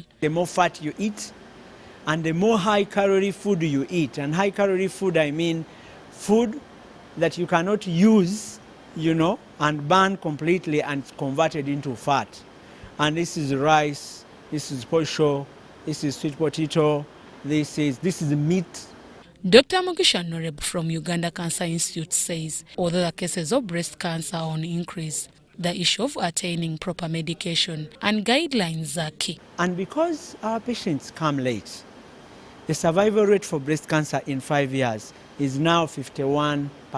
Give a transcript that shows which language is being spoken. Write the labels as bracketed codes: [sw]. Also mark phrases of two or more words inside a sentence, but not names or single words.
[en] The more fat you eat, and the more high-calorie food you eat, and high-calorie food, I mean food that you cannot use, and burn completely and convert it into fat. And this is rice, this is posho, this is sweet potato, this is meat. Dr. Mugisha Noreb from Uganda Cancer Institute says, although the cases of breast cancer are on increase, the issue of attaining proper medication and guidelines are key. And because our patients come late, the survival rate for breast cancer in 5 years is now 51%.